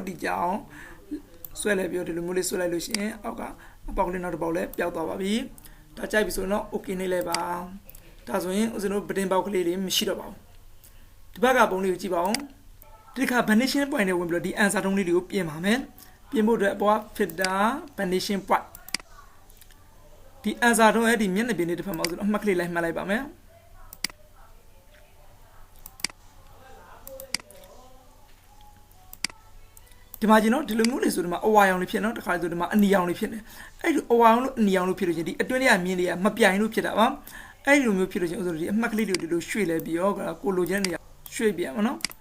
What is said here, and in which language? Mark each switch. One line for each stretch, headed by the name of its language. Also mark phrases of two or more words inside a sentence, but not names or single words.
Burmese: တီကြအောင်ဆွဲလိုက်ပြီးတော့ဒီလိုမျိုးလေးဆွဲလိုက်လို့ရှိရင်အောက်ကအပေါက်ကလေးနောက်တစ်ပေါက်လည်းပျောက်သွားပါပြီဒါကြိုက်ပြီဆိုတော့ okay နေလိုက်ပါဒါဆိုရင်ဦးဇင်းတို့
English: brain box
Burmese: ကလေးတွေမရှိတော့ပါဘူးဒီဘက်ကပုံလေးကိုကြည့်ပါဦးဒီခါ
English: vanishing point
Burmese: နဲ့ဝင်ပြီးတော့ဒီ answer တုံးလေးတွေကိုပြင်ပါမယ်ပြင်ဖို့အတွက်အပေါ်
English: filter vanishing point
Burmese: ဒီ answer တော့အဲ့ဒီမျက်နှာပြင်လေးတစ်ဖက်မှာဆိုတော့အမှတ်ကလေးလိုက်မှတ်လိုက်ပါမယ် ဒီမှာကျင်တော့ဒီလိုမျိုးလေးဆိုဒီမှာအဝါရောင်လေးဖြစ်နော်တခါဆိုဒီမှာအနီရောင်လေးဖြစ်နေအဲ့ဒီအဝါရောင်လို့အနီရောင်လို့ဖြစ်လို့ချင်းဒီအတွင်းထဲကမြင်းတွေကမပြိုင်လို့ဖြစ်တာပါအဲ့ဒီလိုမျိုးဖြစ်လို့ချင်းဥစ္စာဒီအမှတ်ကလေးတွေကိုဒီလိုရွှေ့လဲပြီးတော့ကိုလိုချင်တဲ့နေရာရွှေ့ပြရမှာနော်